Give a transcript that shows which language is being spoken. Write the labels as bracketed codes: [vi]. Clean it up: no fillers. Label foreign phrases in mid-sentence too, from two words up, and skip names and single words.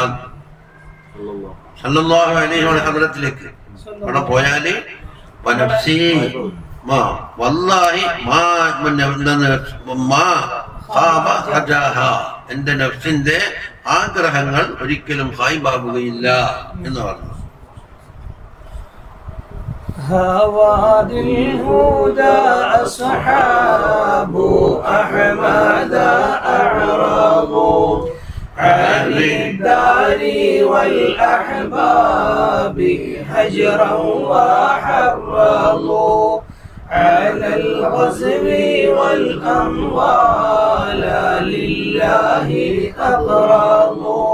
[ar] صلى الله عليه [ml] വസല്ലത്തിലേക്ക് അവിടെ പോയാല് [ar] ونفسي ما والله ما خاب رجاها, [ml] എന്റെ നഫ്സിന്റെ ആഗ്രഹങ്ങൾ ഒരിക്കലും ഖായിബാകുകയില്ല എന്ന് പറഞ്ഞു. [ar] هوادي الهدى أصحاب أحمد أعرضوا عن الدار والأحباب هجرا وحرضوا على الغزو والأموال لله أقرضوا.